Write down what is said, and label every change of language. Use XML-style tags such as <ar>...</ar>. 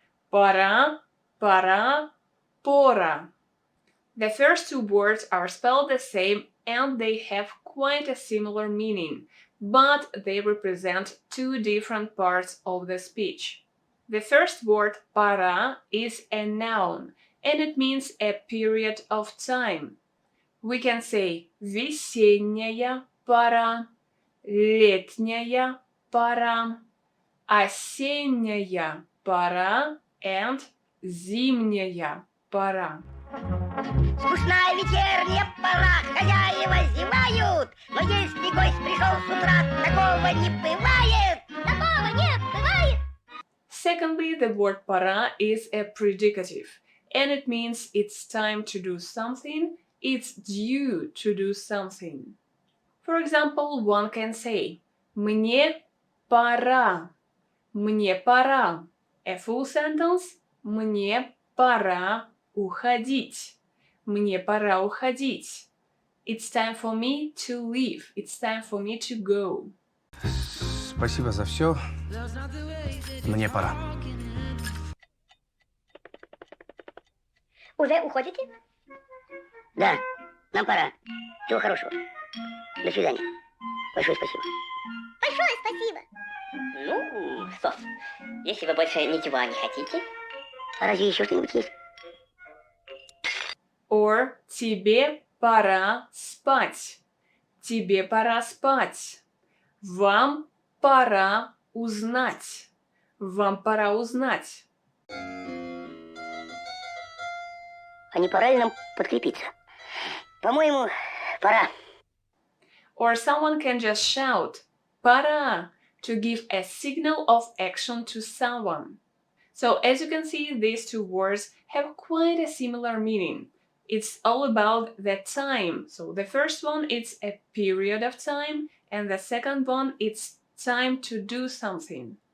<en>Pora, para, Pora. The first two words are spelled the same and they have quite a similar meaning, but they represent two different parts of the speech. The first word, para, is a noun, and it means a period of time. We can say</en> <ru>весенняя пора, летняя пора, осенняя пора,</ru> <en>and</en> <ru>зимняя пора. Скучная вечерняя пора, хозяева зевают, но если гость пришел с утра, такого не бывает, такого не бывает.</ru> <en>Secondly, the word para is a predicative, and it means it's time to do something, it's due to do something. For example, one can say</en> <ru>мне пора, мне пора.</ru> <en>A full sentence,</en> <ru>мне пора уходить, мне пора уходить.</ru> <en>It's time for me to leave, it's time for me to go.</en> <ru>Спасибо за все. Мне пора. Уже уходите? Да, нам пора. Всего хорошего. До свидания. Большое спасибо. Большое спасибо. Ну, что, если вы больше ничего не хотите. А разве еще что-нибудь есть?</ru> <en>Or</en> <ru>тебе пора спать, тебе пора спать. Вам пора узнать, вам пора узнать. А не пора ли нам подкрепиться? По-моему, пора.</ru> <en>Or someone can just shout</en> <ru>пора</ru> <en>to give a signal of action to someone. So as you can see, these two words have quite a similar meaning. It's all about the time. So the first one, it's a period of time, and the second one, it's time to do something.</en>